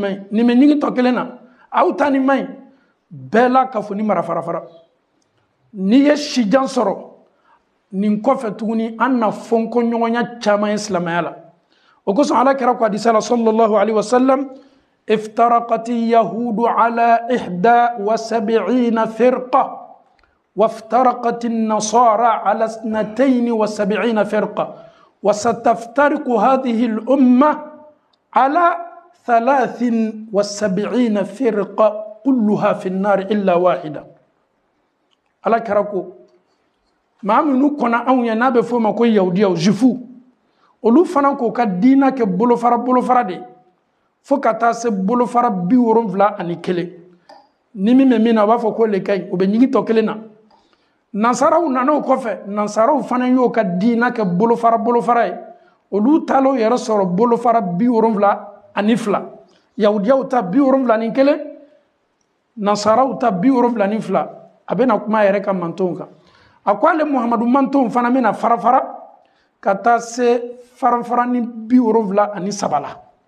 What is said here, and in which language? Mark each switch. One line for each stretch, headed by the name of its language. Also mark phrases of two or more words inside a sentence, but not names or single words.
Bambara: man ɲi nin bɛ ɲigi tɔ kelen na aw ta nin man ɲi bɛɛ la k'a fɔ ni mara fara n'i ye sijan sɔrɔ nin kɔfɛ tuguni an na fɔnkɔɲɔgɔnya caman ye silamɛya la o kosɔn ala kɛra ko hadisa la
Arabic: صلى الله عليه وسلم افترقت اليهود على 71 فرقة وافترقت النصارى على 72 فرقة وستفترق هذه الأمة على 73 فرقة كلها في النار إلا واحدة
Bambara: ala kɛra ko maa minnu kɔnna anw ye n'a bɛ fɔ o ma ko yahudiya jufu olu fana k'o ka diina kɛ bolofara de fo ka taa se bolofara 71 ni min bɛ min na o b'a fɔ ko le ka ɲi o bɛ ɲigi tɔ kelen na nansaraw nana o kɔfɛ nansaraw fana y'o ka diina kɛ bolofara ye olu taala o yɛrɛ sɔrɔ bolofara 72 yahudiyaw ta 71 nansaraw ta 72 a bɛna kuma yɛrɛ ka mantonw kan a ko ale muhamadu mantonw fana bɛna farafara ka taa se farafara ni 73 la